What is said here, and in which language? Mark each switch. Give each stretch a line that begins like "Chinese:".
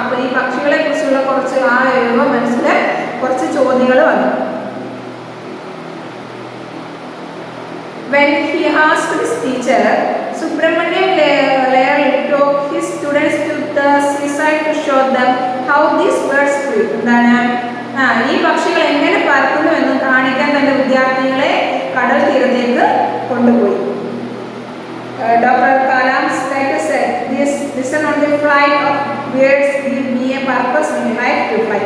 Malayalam: ഈ പക്ഷികളെ കുറിച്ചുള്ള കുറച്ച് ആ യുവ മനസ്സിൽ കുറച്ച് ചോദ്യങ്ങൾ വന്നു.
English: When he asked his teacher, Subramaniam Lair took his students to the seaside to show them how these birds flew.
Malayalam: എന്താണ്? ഈ പക്ഷികൾ എങ്ങനെ പറക്കുന്നു എന്ന് കാണിക്കാൻ തന്റെ വിദ്യാർത്ഥികളെ കടൽ തീരത്തേക്ക് കൊണ്ടുപോയി.
English: Dr. Kalam's later said, "This listen on the flight of birds give me a purpose in life to fly."